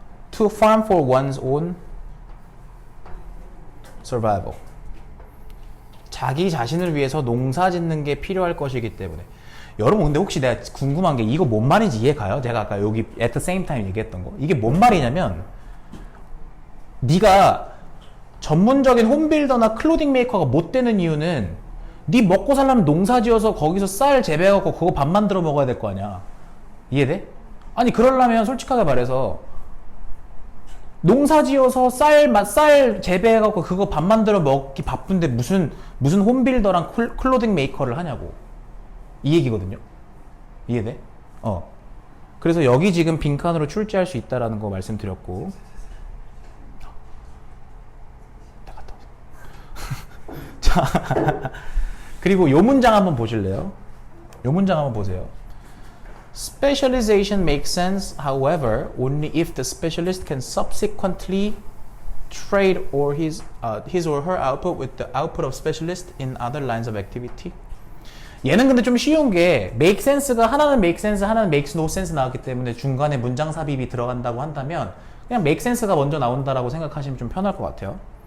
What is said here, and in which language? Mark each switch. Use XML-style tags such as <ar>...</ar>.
<en>to farm for one's own survival.</en> <ko>자기 자신을 위해서 농사 짓는 게 필요할 것이기 때문에. 여러분 근데 혹시 내가 궁금한 게 이거 뭔 말인지 이해 가요? 제가 아까 여기</ko> <en>at the same time</en> <ko>얘기했던 거. 이게 뭔 말이냐면 네가 전문적인 홈빌더나 클로딩 메이커가 못 되는 이유는 네 먹고 살려면 농사 지어서 거기서 쌀 재배해갖고 그거 밥 만들어 먹어야 될 거 아니야. 이해돼? 아니 그러려면 솔직하게 말해서 농사 지어서 쌀 재배해갖고 그거 밥 만들어 먹기 바쁜데 무슨 홈빌더랑 클로딩 메이커를 하냐고. 이 얘기거든요. 이해돼? 그래서 여기 지금 빈칸으로 출제할 수 있다라는 거 말씀드렸고. 자, 그리고 요 문장 한번 보실래요? 요 문장 한번 보세요.</ko> <en>Specialization makes sense, however, only if the specialist can subsequently trade or his or her output with the output of specialist in other lines of activity.</en> <ko>얘는 근데 좀 쉬운 게 make sense가 하나는 make sense, 하나는</ko> <en>makes no sense</en> <ko>나왔기 때문에 중간에 문장 삽입이 들어간다고 한다면 그냥 make sense가 먼저 나온다라고 생각하시면 좀 편할 것 같아요.</ko>